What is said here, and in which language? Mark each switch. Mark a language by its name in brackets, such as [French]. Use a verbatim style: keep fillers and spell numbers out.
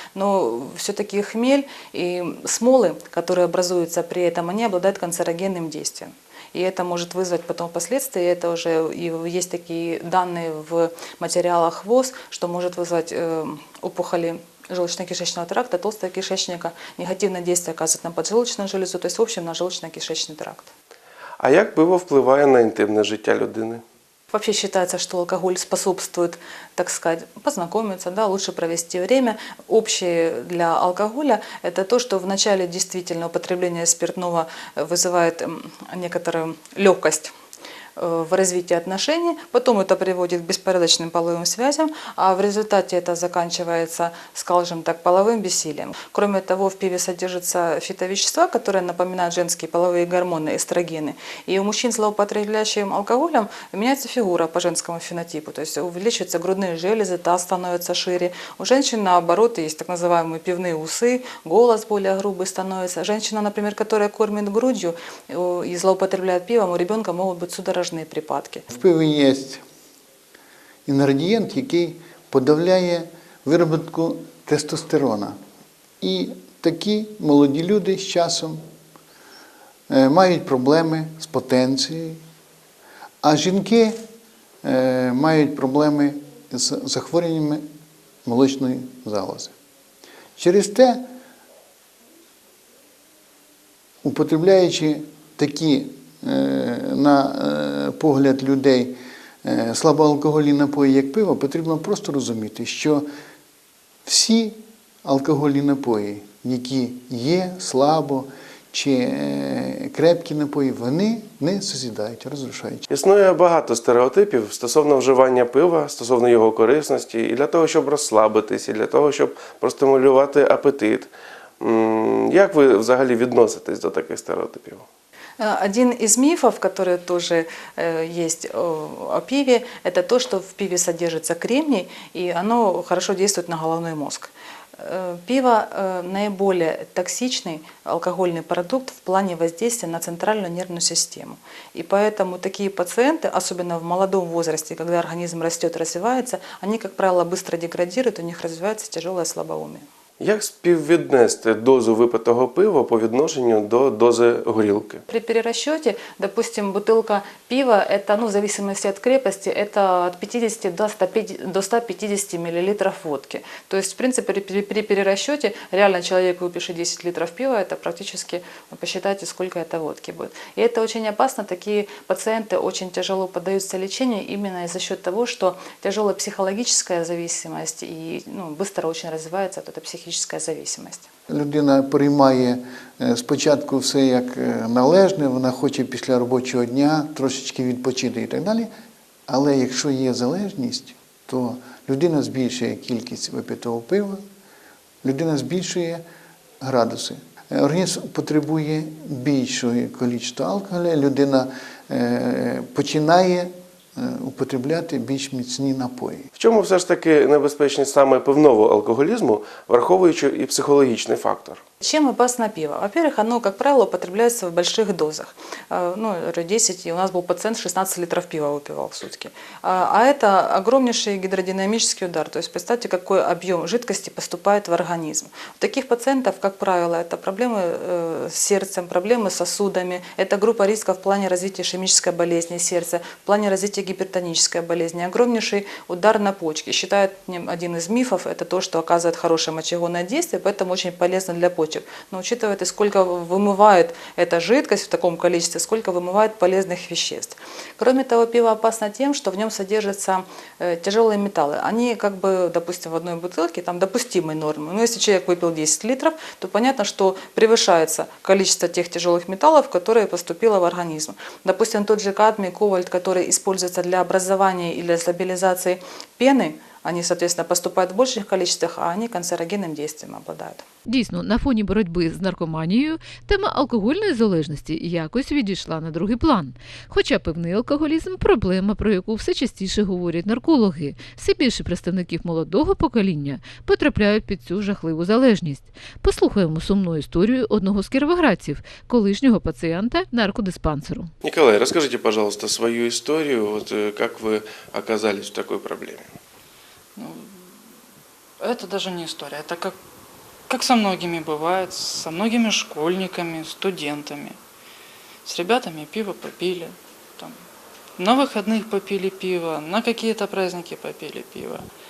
[Russian] Но все-таки хмель и смолы, которые образуются при этом, они обладают канцерогенным действием. И это может вызвать потом последствия, это уже и есть такие данные в материалах ВОЗ, что может вызвать э, опухоли желудочно-кишечного тракта, толстого кишечника, негативное действие оказывает на поджелудочную железу, то есть в общем на желудочно-кишечный тракт. [Ukrainian] А як пиво впливає на інтимне життя людини? [Russian] Вообще считается, что алкоголь способствует, так сказать, познакомиться, да, лучше провести время. Общее для алкоголя – это то, что в начале действительно употребление спиртного вызывает некоторую легкость. э, в развитии отношений, потом это приводит к беспорядочным половым связям, а в результате это заканчивается, скажем так, половым бессилием. Кроме того, в пиве содержатся фитовещества, которые напоминают женские половые гормоны, эстрогены. И у мужчин, злоупотребляющим алкоголем, меняется фигура по женскому фенотипу, то есть увеличиваются грудные железы, таз становится шире. У женщин, наоборот, есть так называемые пивные усы, голос более грубый становится. Женщина, например, которая кормит грудью и злоупотребляет пивом, у ребенка могут быть судорожные припадки. [Ukrainian] В пиві є інгредієнт, який подавляє виробітку тестостерона. І такі молоді люди з часом мають проблеми з потенцією, а жінки мають проблеми з захворюваннями молочної залози. Через те, употребляючи такі, на погляд людей, слабоалкогольні напої, як пиво, потрібно просто розуміти, що всі алкогольні напої, які є слабо, чи крепкі напої, вони не созідають, розрушають. Існує багато стереотипів стосовно вживання пива, стосовно його корисності, і для того, щоб розслабитись, і для того, щоб простимулювати апетит. Як ви взагалі відноситесь до таких стереотипів? [Russian] Один из мифов, который тоже есть о пиве, это то, что в пиве содержится кремний, и оно хорошо действует на головной мозг. Пиво наиболее токсичный алкогольный продукт в плане воздействия на центральную нервную систему. И поэтому такие пациенты, особенно в молодом возрасте, когда организм растет, развивается, они, как правило, быстро деградируют, у них развивается тяжелое слабоумие. [Ukrainian] Як співвіднести дозу випитого пива по відношенню до дози горілки? [Russian] При перерасчете, допустим, бутылка пива, это, ну, в зависимости от крепости, это от пятидесяти до ста пятидесяти, до ста пятидесяти мл водки. То есть, в принципе, при, при перерасчете, реально человек выпивший десять литров пива, это практически, посчитайте, сколько это водки будет. И это очень опасно, такие пациенты очень тяжело поддаются лечению именно за счет того, что тяжелая психологическая зависимость и, ну, быстро очень развивается от этой психической зависимость. [Ukrainian] Людина приймає спочатку все як належне, вона хоче після робочого дня трошечки відпочити і так далі, але якщо є залежність, то людина збільшує кількість випитого пива, людина збільшує градуси. Організм потребує більшої кількості алкоголю, людина починає употребляти більш міцні напої. В чому все ж таки небезпечність саме пивного алкоголізму, враховуючи і психологічний фактор? [Russian] Чем опасно пиво? Во-первых, оно, как правило, употребляется в больших дозах. Ну, десять, и у нас был пациент, шестнадцать литров пива выпивал в сутки. А это огромнейший гидродинамический удар. То есть представьте, какой объем жидкости поступает в организм. У таких пациентов, как правило, это проблемы с сердцем, проблемы с сосудами. Это группа риска в плане развития ишемической болезни сердца, в плане развития гипертонической болезни. Огромнейший удар на почки. Считают, один из мифов, это то, что оказывает хорошее мочегонное действие, поэтому очень полезно для почек. Но учитывая, сколько вымывает эта жидкость в таком количестве, сколько вымывает полезных веществ. Кроме того, пиво опасно тем, что в нем содержатся тяжелые металлы. Они, как бы, допустим, в одной бутылке, там допустимые нормы. Но если человек выпил десять литров, то понятно, что превышается количество тех тяжелых металлов, которые поступило в организм. Допустим, тот же кадмий, кобальт, который используется для образования или стабилизации пены, они, соответственно, поступают в больших количествах, а они канцерогенным действием обладают. [Ukrainian] Дійсно, на фоні боротьби з наркоманією тема алкогольної залежності якось відійшла на другий план. Хоча пивний алкоголізм – проблема, про яку все частіше говорять наркологи. Все більше представників молодого покоління потрапляють під цю жахливу залежність. Послухаємо сумну історію одного з кіровоградців, колишнього пацієнта наркодиспансеру. [Russian] Николай, расскажите, пожалуйста, свою историю, вот как вы оказались в такой проблеме? Это даже не история, это как, как со многими бывает, со многими школьниками, студентами. С ребятами пиво попили, там, на выходных попили пиво, на какие-то праздники попили пиво.